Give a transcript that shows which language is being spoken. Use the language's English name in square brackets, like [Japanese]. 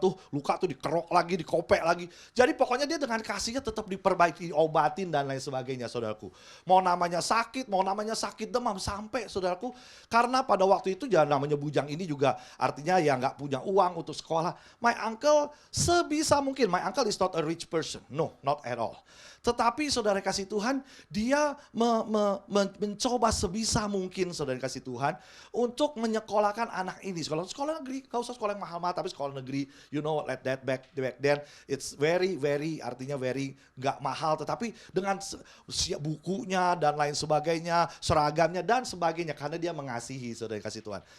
[Indonesian] luka tuh dikerok lagi, dikopek lagi, jadi pokoknya dia dengan kasihnya tetap diperbaiki, obatin dan lain sebagainya, saudaraku. Mau namanya sakit demam, sampai saudaraku, karena pada waktu itu ya namanya bujang ini juga artinya ya nggak punya uang untuk sekolah. [English] My uncle [Indonesian] sebisa mungkin, [English] my uncle is not a rich person, no, not at all. [Indonesian] Tetapi saudara kasih Tuhan, dia mencoba sebisa mungkin saudara kasih Tuhan untuk menyekolahkan anak ini. Sekolah negeri, gak usah sekolah yang mahal-mahal, tapi sekolah negeri, [English] you know what, like that back then, it's very [Indonesian] artinya very gak mahal, tetapi dengan bukunya dan lain sebagainya, seragamnya dan sebagainya, karena dia mengasihi saudara kasih Tuhan.